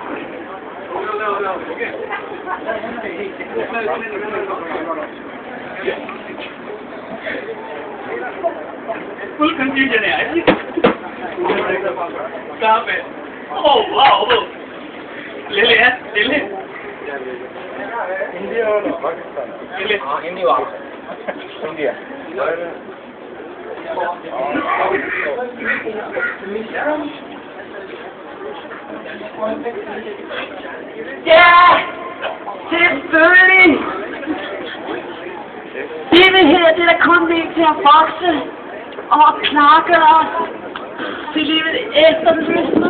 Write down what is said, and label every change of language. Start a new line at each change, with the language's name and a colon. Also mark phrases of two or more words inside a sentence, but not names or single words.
Hindi: दे
English: full confusion
Hindi: है कहाँ पे
English: oh wow
Hindi: ले ले इंडिया और पाकिस्तान ले हाँ हिंदी वाला इंडिया
Danish: Ja, selvfølgelig. Det her, det der kun vil til at vokse og knakke os til livet efter fødslen.